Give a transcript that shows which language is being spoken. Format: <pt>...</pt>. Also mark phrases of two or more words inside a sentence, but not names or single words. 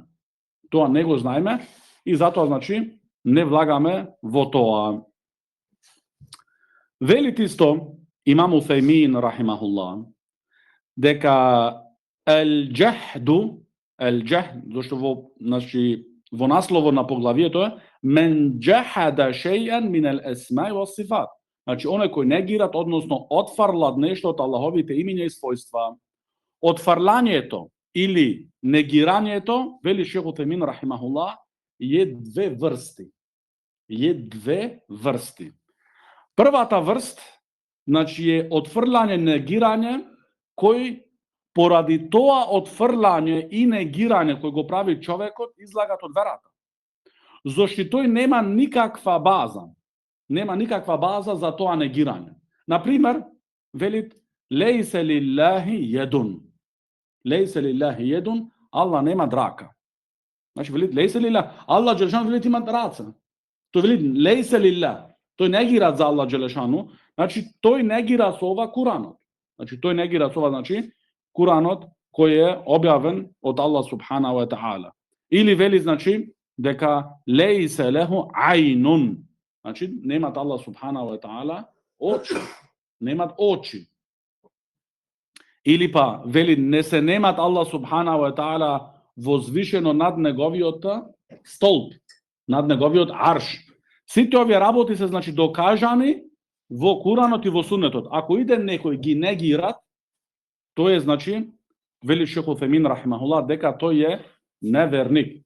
<mk>Тоа не го знаеме и затоа, значи, не влагаме во тоа. Велит исто, имам Уфеймин, рахимахуллах, дека el-џехду, зашто во насловот на поглавието е</mk> <ar>من جحد شيئا من الأسماء والصفات.</ar> <mk>Значи, оној кој негират, односно отфрлат нешто од Аллаховите имиња и својства. Отфрлањето или негирањето, вели шех Утемин рахимахуллах, е две врсти. Првата врст, значи е отфрлање, негирање, кој поради тоа отфрлање и негирање кој го прави човекот, излагат од верата. Зошто тој нема никаква база. Нема никаква база за тоа негирање. Например, велит</mk> <ar>ليس لله يد. ليس لله يد,</ar> <mk>Аллах нема драка. Значи велит</mk> <ar>ليس لله,</ar> <mk>Аллах Джелешану велит има раца. Тој велит</mk> <ar>ليس لله.</ar> <mk>Тој негира за Аллах Джелешану, значи тој негира со ова Куранот. Значи тој негира со ова, значи Куранот кој е објавен од Аллах</mk> <ar>سبحانه وتعالى.</ar> <mk>Или вели, значи, дека</mk> <ar>ليس له عين.</ar> <mk>Значи, немат Аллах</mk> <ar>سبحانه وتعالى</ar> <mk>очи. Немат очи. Или па, вели, не се немат Аллах</mk> <ar>سبحانه وتعالى</ar> <mk>возвишено над неговиот столб, над неговиот арш. Сите овие работи се, значи, докажани во Куранот и во Сунетот. Ако иде некој ги негират, тој е, значи, вели шех Утемин рахимахуллах, дека тој е неверник.</mk>